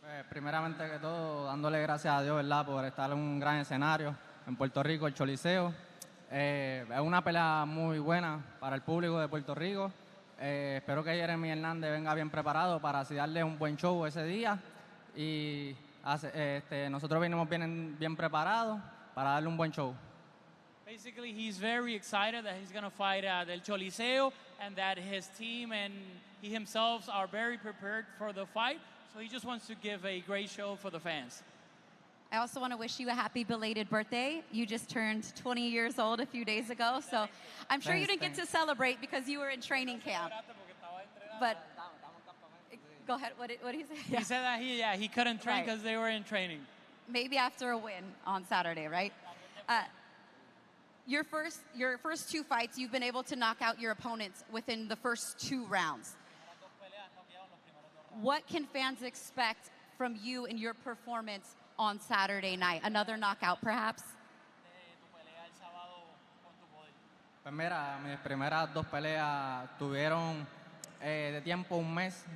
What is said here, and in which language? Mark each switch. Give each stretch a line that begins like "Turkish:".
Spanish: Primeramente que todo, dándole gracias a Dios, ¿verdad?, por estar en un gran escenario en Puerto Rico, el Choliseo. Es una pelea muy buena para el público de Puerto Rico. Espero que Jeremy Hernández venga bien preparado para así darle un buen show ese día. Y nosotros venimos bien preparados para darle un buen show.
English: Basically, he's very excited that he's going to fight del Choliseo and that his team and he himself are very prepared for the fight. So he just wants to give a great show for the fans. I also want to wish you a happy belated birthday. You just turned 20 years old a few days ago, so I'm sure you didn't get to celebrate because you were in training camp. But go ahead, what did he say? He said that he couldn't train because they were in training. Maybe after a win on Saturday, right? Your first 2 fights, you've been able to knock out your opponents within the first 2 rounds. What can fans expect from you in your performance on Saturday night? Another knockout, perhaps?
Spanish: Pues mira, mis primeras 2 peleas tuvieron de tiempo un mes.